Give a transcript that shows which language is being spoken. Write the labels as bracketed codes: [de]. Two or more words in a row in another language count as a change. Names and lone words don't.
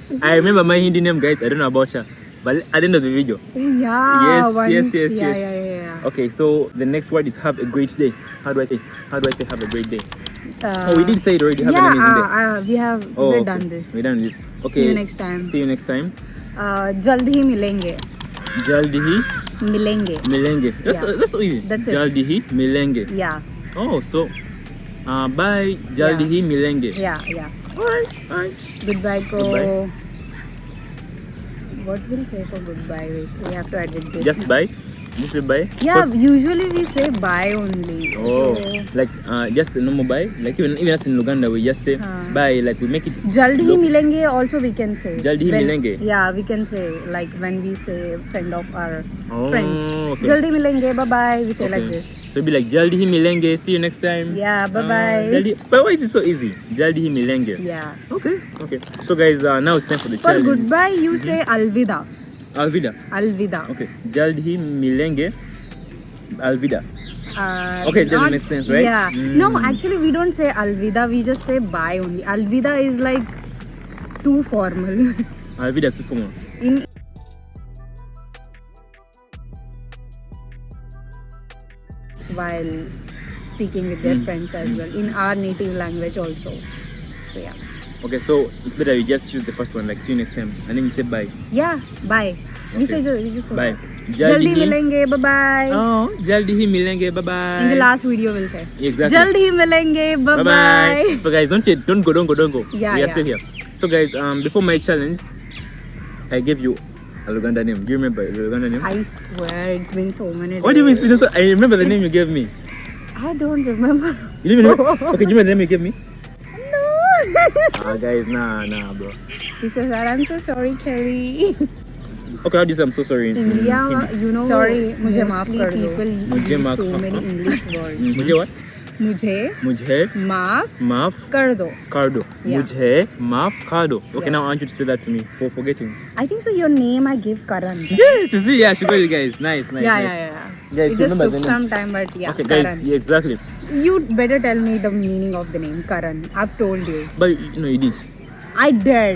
[en] I remember my Hindi name, guys. I don't know about her. But at the end of the video. Oh, yeah. Yes, once. yes. Yeah. Okay, so the next word is have a great day. How do I say? Have a great day? Oh, We did say it already. Have an amazing day. we have Oh, we're okay. done this. We're done this. Okay. See you next time. See you next time. [hi] जल्दी ही मिलेंगे. जल्दी ही Milenge. milenge. [en] Yeah. That's so easy. That's it. [hi] जल्दी ही मिलेंगे. [en] Yeah. Oh, so bye. [hi] जल्दी ही मिलेंगे. [en] Yeah. Alright. Goodbye ko. Goodbye. What will say for goodbye? Wait, we have to edit this. Just bye. Just say bye. Yeah, 'Cause- usually we say bye only. Oh, So, like just a normal bye. Like even us in Uganda, we just say bye. Like we make it. [hi] जल्दी ही [en] look- milenge also we can say. [hi] जल्दी ही [en] When- [hi] milenge? [en] Yeah, we can say like when we say send off our Oh, friends. okay. [hi] जल्दी मिलेंगे, [en] bye bye. We say like Okay. this. So it'd be like [hi] जल्दी ही मिलेंगे. [en] See you next time. Yeah, bye bye. But why is it so easy? [hi] जल्दी ही मिलेंगे. [en] Yeah. Okay. So guys, now it's time for the For challenge. goodbye, you say alvida. [hi] Alvida. Alvida. Okay. जल्दी ही मिलेंगे. अलविदा. [en] Okay, it doesn't not- make sense, right? Yeah. Mm. No, actually, we don't say alvida. We just say bye only. Alvida is like too formal. Alvida is too formal. In while speaking with their friends as well, in our native language also. So yeah. Okay, so it's better you just choose the first one, like see you next time, and then you say bye. Yeah. Bye. We Okay. just say Bye. [hi] जल्दी मिलेंगे. [en] Bye bye. [hi] Oh, जल्दी ही मिलेंगे. [en] Bye bye. In the last video, we'll say. Exactly. [hi] जल्दी मिलेंगे. [en] Bye bye. So guys, don't go. Yeah, We are yeah. still here. So guys, before my challenge, I gave you a Luganda name. Do you remember the Luganda name? I swear, it's been so many. What do you mean? days. Spinoza? I remember the name you gave me. I don't remember. You didn't even remember? Okay, do you remember the name you gave me? No. Guys, nah, bro. He says, I'm so sorry, Kelly. Okay, how do you say I'm so sorry? in India, Hindi? you know, Sorry, [hi] मुझे माफ [en] mostly [hi] कर दो. [en] people [hi] मुझे [en] use [hi] माफ [en] so [hi] कर [en] many [hi] दो. [en] English words. मुझे what? [hi] मुझे मुझे माफ माफ कर दो. कर दो. [en] Yeah. [hi] मुझे माफ कर दो. [en] Okay, Yeah. now I want you to say that to me for forgetting. I think so. Your name I give Karan. Yes, you see, yeah, she got it, guys. Nice. Yeah. Guys, It you just remember took the name? some time, but yeah, Okay, guys, Karan. yeah, exactly. You better tell me the meaning of the name Karan. I've told you. But no, you did. I did.